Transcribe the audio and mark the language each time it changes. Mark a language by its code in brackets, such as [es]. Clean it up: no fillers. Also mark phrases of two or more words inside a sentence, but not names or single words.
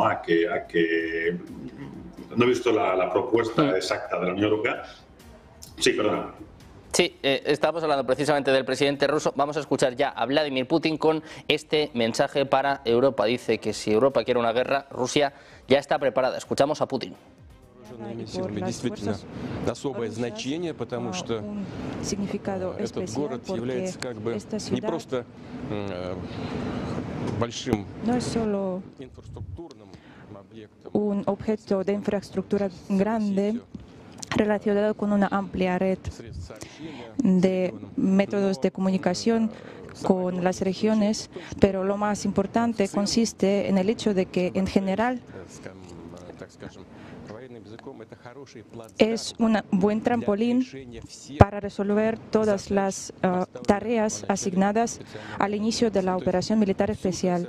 [es] A que no he visto la propuesta exacta de la Unión Europea. Sí, perdona. Sí, estamos hablando precisamente del presidente ruso. Vamos a escuchar ya a Vladimir Putin con este mensaje para Europa. Dice que si Europa quiere una guerra, Rusia ya está preparada. Escuchamos a Putin. [ru] Действительно особое значение, потому что этот город является как бы не просто большим инфраструктурным объектом, [es] un objeto de infraestructura grande relacionado con una amplia red de métodos de comunicación con las regiones, pero lo más importante consiste en el hecho de que en general es un buen trampolín para resolver todas las tareas asignadas al inicio de la operación militar especial.